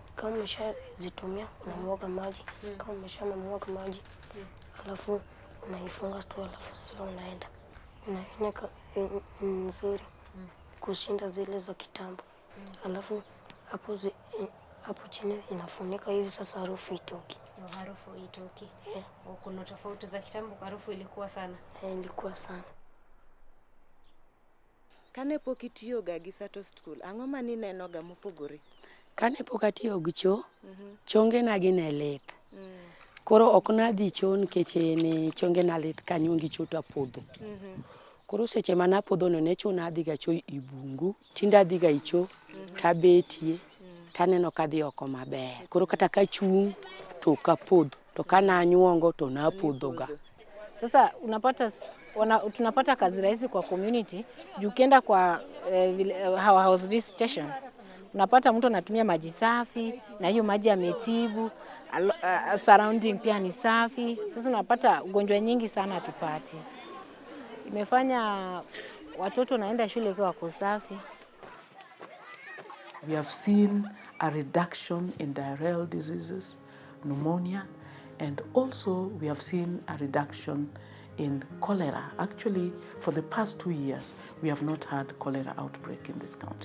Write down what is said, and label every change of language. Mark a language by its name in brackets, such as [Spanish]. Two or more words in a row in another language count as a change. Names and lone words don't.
[Swahili] Kama umeshazitumia, unamwaga maji. Kama umeshamwaga maji, alafu unaifunga tu, alafu sasa unaenda. inaoneka nzuri kushinda zile za kitambo. Alafu hapo chini inafunika hivi, sasa harufu itoki. Harufu itoki. Kuna tofauti za kitambo, harufu ilikuwa sana. Ilikuwa sana. [Luo (Kenya and Tanzania)] Kane pok itiyoga gi SATO school, ang'o ma ninenoga mopogore? Kane pok atiyo gi cho, chonge na gi ne lith. Koro ok nadhi cho nikech ne chonge na lith kanyongi cho to apodho. Koro seche mana podho no ne chuna adhi ga cho i bungu, tinda adhi ga icho, tabetie, taneno kadhi oko maber. Koro kata ka chung to kapodho, to kana anyuongo to napodhoga. [Swahili] Sasa tunapata kazi rahisi kwa community. Ukienda kwa [English] house visitation, [Swahili] unapata mtu anatumia maji safi na hiyo maji yametibu, surrounding pia ni safi. Sasa unapata ugonjwa nyingi sana hatupati. Imefanya watoto naenda shule kwa wako safi. [English] We have seen a reduction in diarrheal diseases, pneumonia, and also we have seen a reduction in cholera. Actually, for the past 2 years, we have not had cholera outbreak in this county.